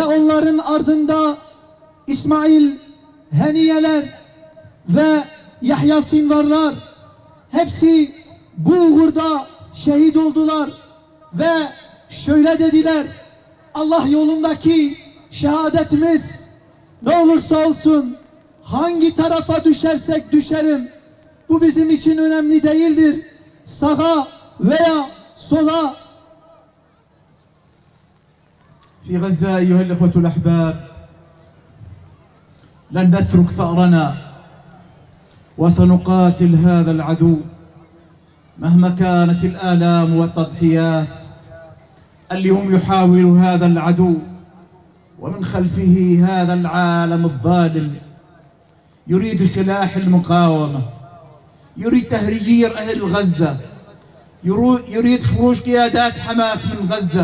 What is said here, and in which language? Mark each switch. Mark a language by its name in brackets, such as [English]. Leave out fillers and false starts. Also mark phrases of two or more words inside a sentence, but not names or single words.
[Turkish] onların ardında İsmail Heniyeler ve Yahya Sinvarlar hepsi bu uğurda şehit oldular ve şöyle dediler: Allah yolundaki şehadetimiz ne olursa olsun, hangi tarafa düşersek düşerim, bu bizim için önemli değildir. Sağa veya sola. [Arabic] في غزة أيها الأخوة الأحباب لن نترك ثأرنا وسنقاتل هذا العدو مهما كانت الآلام والتضحيات. اليوم يحاول هذا العدو ومن خلفه هذا العالم الظالم يريد سلاح المقاومة، يريد تهجير أهل غزة، يريد خروج قيادات حماس من غزة.